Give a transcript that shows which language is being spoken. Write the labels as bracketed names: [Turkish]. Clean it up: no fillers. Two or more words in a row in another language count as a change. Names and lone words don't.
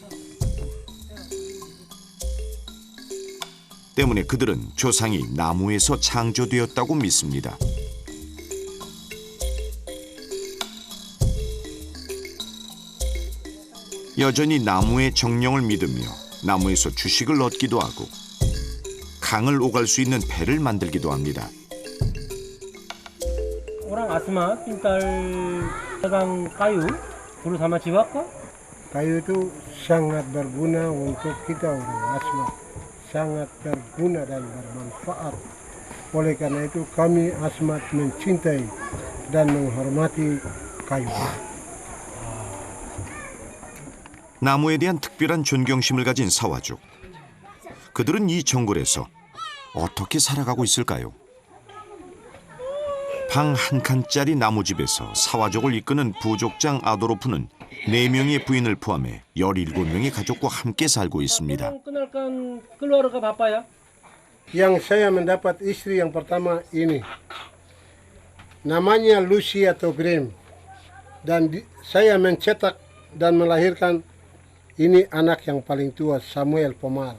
[Korean] 때문에 그들은 조상이 나무에서 창조되었다고 믿습니다. 여전히 나무의 정령을 믿으며 나무에서 주식을 얻기도 하고 강을 오갈 수 있는 배를 만들기도 합니다. [Indonesian] Orang Asma pintar pegang kayu, dulu sama Ciwaka. Kayu itu sangat berguna untuk kita orang Asma. sangat berguna dan bermanfaat. Oleh karena itu kami amat mencintai dan menghormati kayu. [Korean] 나무에 대한 특별한 존경심을 가진 사와족. 그들은 이 정글에서 어떻게 살아가고 있을까요? 방 한 칸짜리 나무집에서 사와족을 이끄는 부족장 아도로프는 4명의 부인을 포함해 17명의 가족과 함께 살고 있습니다. [Indonesian] Kenalkan keluarga bapak ya. Yang saya mendapat istri yang pertama ini, namanya Lucia Togrim, dan saya mencetak dan melahirkan ini anak yang paling tua, Samuel Pomar.